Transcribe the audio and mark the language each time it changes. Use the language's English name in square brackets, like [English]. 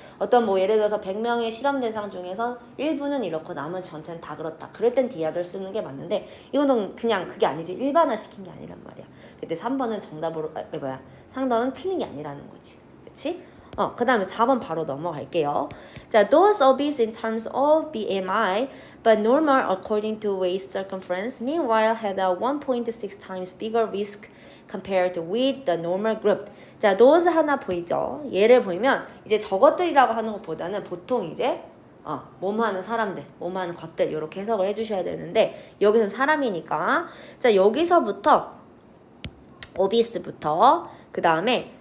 [Korean] 어떤 뭐 예를 들어서 100명의 실험 대상 중에서 일부는 이렇고 나머지 전체는 다 그렇다. 그럴 땐 D others 쓰는 게 맞는데 이거는 그냥 그게 아니지. 일반화 시킨 게 아니란 말이야. 그때 3번은 정답으로 상담은 틀린 게 아니라는 거지. 그치? 그 다음에 4번 바로 넘어갈게요. [English] 자, those obese in terms of BMI but normal according to waist circumference meanwhile had a 1.6 times bigger risk compared with the normal group. [Korean] 자, those 하나 보이죠? 얘를 보면 이제 저것들이라고 하는 것보다는 보통 이제 몸하는 사람들, 몸하는 것들 이렇게 해석을 해주셔야 되는데 여기서는 사람이니까 자, 여기서부터 obese부터 그 다음에